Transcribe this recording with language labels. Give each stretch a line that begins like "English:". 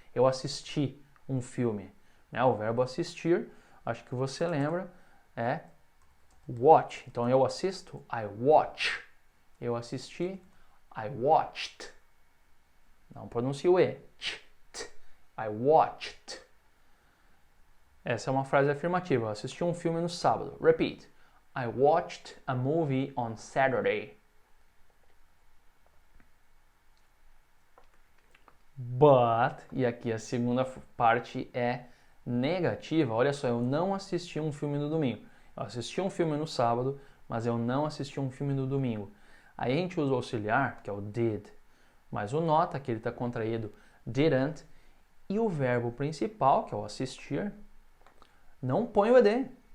Portuguese: Eu assisti um filme. Né? O verbo assistir, acho que você lembra, é watch. Então, eu assisto,
English: I watch.
Portuguese: Eu assisti,
English: I watched.
Portuguese: Não pronuncio o E.
English: I watched.
Portuguese: Essa é uma frase afirmativa. Eu assisti um filme no sábado.
English: Repeat. I watched a movie on Saturday.
Portuguese: But, e aqui a segunda parte é negativa. Olha só, eu não assisti um filme no domingo. Eu assisti um filme no sábado, mas eu não assisti um filme no domingo. Aí a gente usa o auxiliar, que é o did, mas o not, que ele está contraído, didn't, e o verbo principal, que é o assistir, não põe o ed.